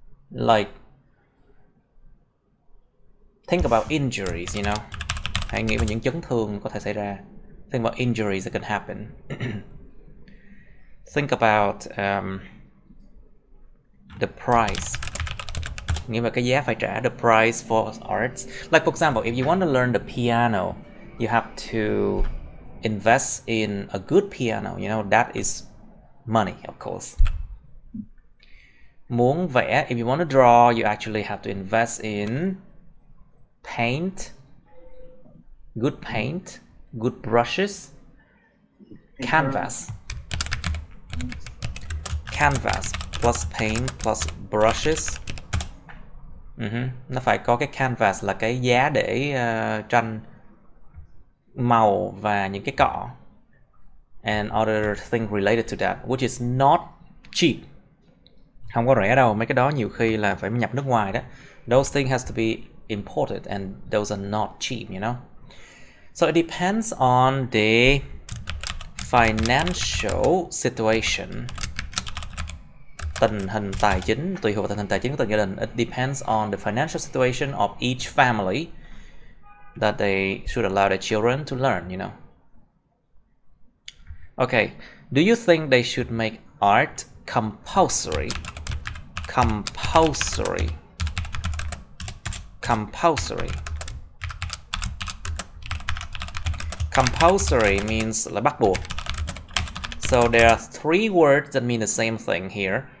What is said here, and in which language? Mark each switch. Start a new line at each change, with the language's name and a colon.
English: Like, think about injuries, you know.
Vietnamese: Hãy nghĩ về những chấn thương có thể xảy ra.
English: Think about injuries that can happen. Think about the price.
Vietnamese: Nghĩ về cái giá phải trả,
English: the price for arts. Like for example, if you want to learn the piano, you have to invest in a good piano. You know, that is money, of course.
Vietnamese: Muốn vẽ,
English: if you want to draw, you actually have to invest in paint, good brushes, canvas. canvas plus paint plus brushes.
Vietnamese: Nó phải có cái canvas là cái giá để tranh, màu và những cái cọ.
English: And other thing related to that, which is not cheap.
Vietnamese: Không có rẻ đâu, mấy cái đó nhiều khi là phải nhập nước ngoài đó.
English: Those things has to be imported and those are not cheap, you know. So it depends on the financial situation.
Vietnamese: Tình hình tài chính, tùy thuộc vào tình hình tài chính của từng gia đình.
English: It depends on the financial situation of each family that they should allow their children to learn, you know. Okay, do you think they should make art compulsory? Compulsory. Compulsory. Compulsory means
Vietnamese: là bắt buộc.
English: So there are three words that mean the same thing here.